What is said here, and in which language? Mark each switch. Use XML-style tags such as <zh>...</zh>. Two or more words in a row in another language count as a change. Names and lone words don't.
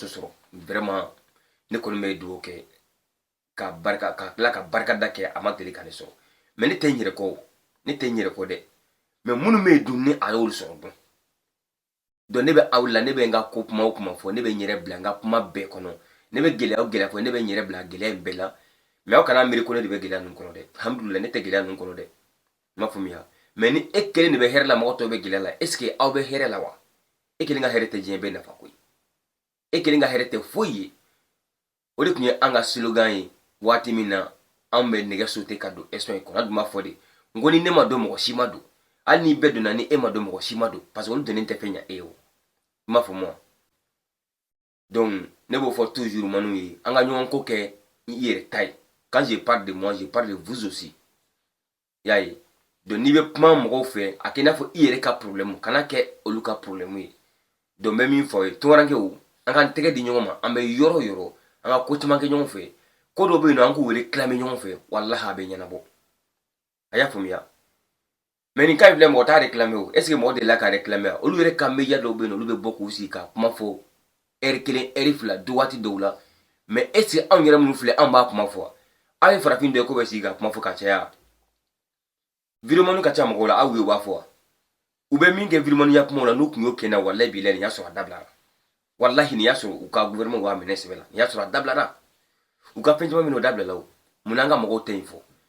<bm>sɔrɔ vraiment ne kɔni bɛ dugawu kɛ ka tila ka barikada kɛ a ma deli ka ne sɔrɔ mais ne tɛ n yɛrɛ kɔ ne tɛ n yɛrɛ kɔ dɛ mais minnu bɛ yen dun ni a y'olu sɔrɔ dɔn donc ne bɛ aw la ne bɛ n ka ko kuma o kuma fɔ ne bɛ n yɛrɛ bila n ka kuma bɛɛ kɔnɔ ne bɛ gɛlɛya o gɛlɛya fɔ ne bɛ n yɛrɛ bila gɛlɛya in bɛɛ la mais aw kana miiri ko ne de bɛ gɛlɛya ninnu kɔnɔ dɛ alhamdulilayi ne tɛ gɛlɛya ninnu kɔnɔ dɛ n m'a faamuya mais ni e kelen de bɛ hɛrɛ la mɔgɔ tɔw bɛ gɛlɛya la</bm> <fr>est ce que</fr> <bm>aw bɛ hɛrɛ la wa e kelen ka hɛrɛ tɛ diɲɛ bɛɛ nafa koyi e kelen ka hɛrɛ tɛ foyi ye o de tun ye an ka slogan ye waati min na an bɛ nɛgɛ sauter ka don espoir kɔnɔ an tun b'a fɔ de n ko ni ne ma don mɔgɔ si ma don hali ni bɛɛ donna ni e ma don mɔgɔ si ma don parce que olu donnen tɛ fɛn ɲɛ e ye o i m'a faamu wa donc ne b'o fɔ toujours manu ye an ka ɲɔgɔn ko kɛ i yɛrɛ ta ye</bm> <fr>quand je parle de moi je parle de vous aussi</fr> <bm>y'a ye donc n'i bɛ kuma mɔgɔw fɛ a kɛ i n'a fɔ i yɛrɛ ka problème kana kɛ olu ka problème ye donc n bɛ min fɔ ye tunkarankew an k'an tɛgɛ di ɲɔgɔn ma an bɛ yɔrɔ o yɔrɔ an ka ko caman kɛ ɲɔgɔn fɛ ko dɔ bɛ yen nɔ an k'u réclamer ɲɔgɔn fɛ walahi a bɛ ɲɛnabɔ a y'a faamuya mais nin cas in filɛ mɔgɔ t'a réclamer o</bm> <fr>est ce que</fr> <bm>mɔgɔ delila ka réclamer a olu yɛrɛ ka média dɔw bɛ yen nɔ olu bɛ bɔ k'u sigi ka kuma fɔ heure 1 heure 2 du waati dɔw la mais</bm> <fr>est ce que</fr> <bm>anw yɛrɛ minnu filɛ anw b'a kuma fɔ aw ye farafin dɔ ye ko bɛ sigi ka kuma fɔ ka caya vidéoman ka ca mɔgɔw la aw ye u b'a fɔ u bɛ min kɛ vidéoman ya kumaw la n'u tun y'o kɛ na walahi bilahi nin y'a sɔrɔ a dabilara walahi nin y'a sɔrɔ u ka gouvernement b'a minɛ sɛbɛ la nin y'a sɔrɔ a dabilara u ka fɛn caman min o dabilala o mun an ka mɔgɔw tɛ yen fɔ</bm>